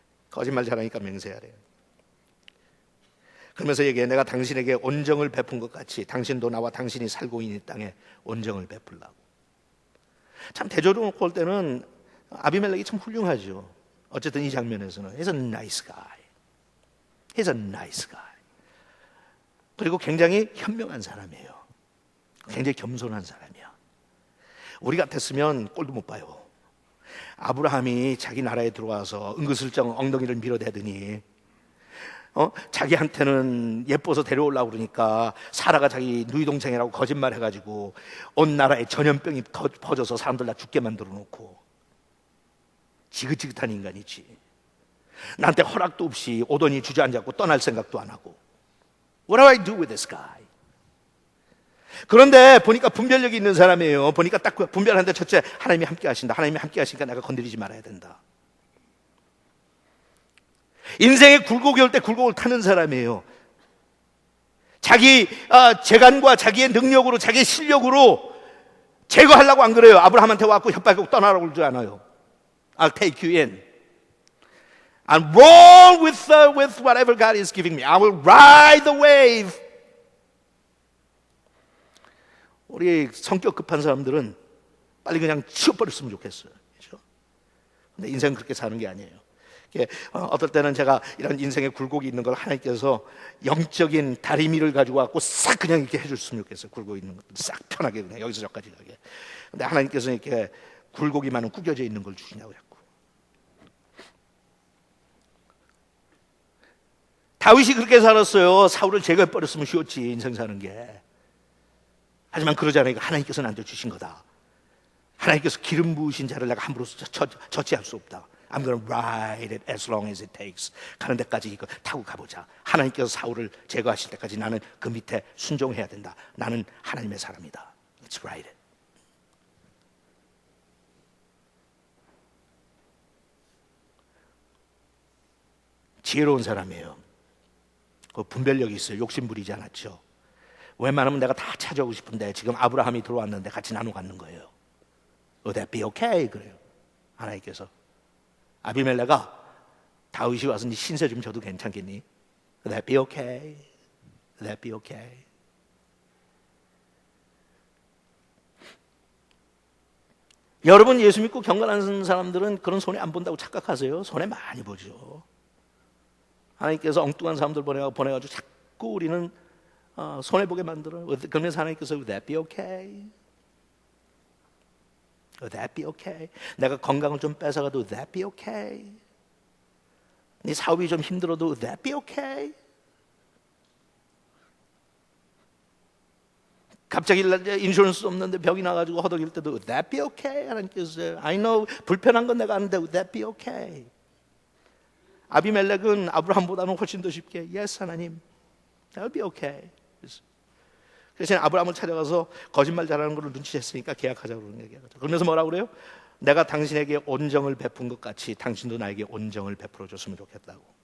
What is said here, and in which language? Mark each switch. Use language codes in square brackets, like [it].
[ko] 거짓말 잘하니까 맹세하래. 그러면서 얘기해. 내가 당신에게 온정을 베푼 것 같이 당신도 나와 당신이 살고 있는 땅에 온정을 베풀라고. 참 대조로 볼 때는 아비멜렉이 참 훌륭하죠. 어쨌든 이 장면에서는 [en] He's a nice guy. He's a nice guy. [ko] 그리고 굉장히 현명한 사람이에요. 굉장히 겸손한 사람이야. 우리 같았으면 꼴도 못 봐요. 아브라함이 자기 나라에 들어와서 은근슬쩍 엉덩이를 밀어대더니 자기한테는 예뻐서 데려오려고 그러니까 사라가 자기 누이 동생이라고 거짓말 해가지고 온 나라에 전염병이 퍼져서 사람들 다 죽게 만들어 놓고, 지긋지긋한 인간이지. 나한테 허락도 없이 오더니 주저앉았고 떠날 생각도 안 하고. [en] What do I do with this guy? [ko] 그런데 보니까 분별력이 있는 사람이에요. 보니까 딱 분별하는데, 첫째, 하나님이 함께 하신다. 하나님이 함께 하시니까 내가 건드리지 말아야 된다. 인생의 굴곡이 올 때 굴곡을 타는 사람이에요. 자기 재간과 자기의 능력으로, 자기의 실력으로 제거하려고 안 그래요. 아브라함한테 와서 협박하고 떠나라고 그러지 않아요. [en] I'll take you in. I'll roll with whatever God is giving me. I will ride the wave. [ko] 우리 성격 급한 사람들은 빨리 그냥 치워버렸으면 좋겠어요. 그렇죠? 근데 인생은 그렇게 사는 게 아니에요. 어떨 때는 제가 이런 인생의 굴곡이 있는 걸 하나님께서 영적인 다리미를 가지고 왔고 싹 그냥 이렇게 해줬으면 좋겠어요. 굴곡 있는 것들 싹 편하게 그냥 여기서 저까지 가게. 근데 하나님께서 이렇게 굴곡이 많은 구겨져 있는 걸 주시냐고 자꾸. 다윗이 그렇게 살았어요. 사울을 제거해버렸으면 쉬웠지, 인생 사는 게. 하지만 그러지 않으니까 하나님께서 나한테 주신 거다. 하나님께서 기름 부으신 자를 내가 함부로 저치할 수 없다. [en] I'm going to ride it as long as it takes. [ko] 가는 데까지 이거 타고 가보자. 하나님께서 사울을 제거하실 때까지 나는 그 밑에 순종해야 된다. 나는 하나님의 사람이다. [en] Let's ride it. [ko] 지혜로운 사람이에요. 그 분별력이 있어요. 욕심 부리지 않았죠. 웬만하면 내가 다 찾아오고 싶은데 지금 아브라함이 들어왔는데 같이 나눠 갖는 거예요. [en] Would that be okay? [ko] 그래요. 하나님께서. 아비멜레가 다윗이 와서 네 신세 좀 줘도 괜찮겠니? [en] Would that be okay? Would that be okay? [ko] 여러분, 예수 믿고 경건하는 사람들은 그런 손해 안 본다고 착각하세요? 손해 많이 보죠. 하나님께서 엉뚱한 사람들 보내가지고 자꾸 우리는 손해보게 만들어요. 그러면서 하나님께서 [en] Would that be okay? Would that be okay? [ko] 내가 건강을 좀 뺏어가도 [en] Would that be okay? [ko] 네 사업이 좀 힘들어도 Would that be okay? 갑자기 인슈런스 없는데 병이 나가지고 허덕일 때도 [en] Would that be okay? 하나님께서 I know [ko] 불편한 건 내가 아는데 [en] Would that be okay? [ko] 아비멜렉은 아브라함보다는 훨씬 더 쉽게 Yes 하나님, [en] that will be okay. [ko] 그래서 아브라함을 찾아가서 거짓말 잘하는 걸 눈치챘으니까 계약하자고 그러는 얘기예요. 그러면서 뭐라고 그래요? 내가 당신에게 온정을 베푼 것 같이 당신도 나에게 온정을 베풀어 줬으면 좋겠다고.